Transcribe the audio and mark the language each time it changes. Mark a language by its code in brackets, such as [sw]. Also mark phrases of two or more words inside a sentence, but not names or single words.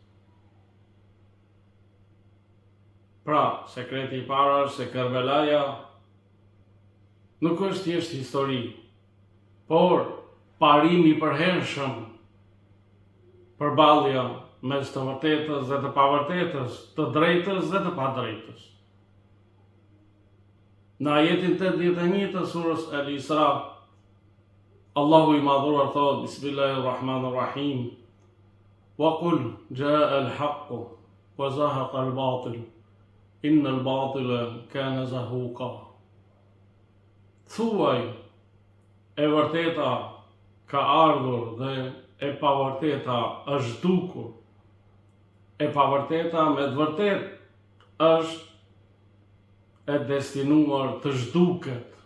[sq] Pra, sekreti i parë është se Kerbelaja nuk është thjesht histori, por parim i përhershëm, përballja mes të vërtetës dhe të pavërtetës, të drejtës dhe të padrejtës. Në ajetin 81 të surës Al-Isra, Allahu i madhuar thot: Bismillahirrahmanirrahim, [ar] وقل جاء الحق وزهق الباطل إن الباطل كان زهوقا. [sq] Thuaj, e vërteta ka ardhur dhe e pavërteta është dukur. E pavërteta me të vërtet është e destinuar të zhduket.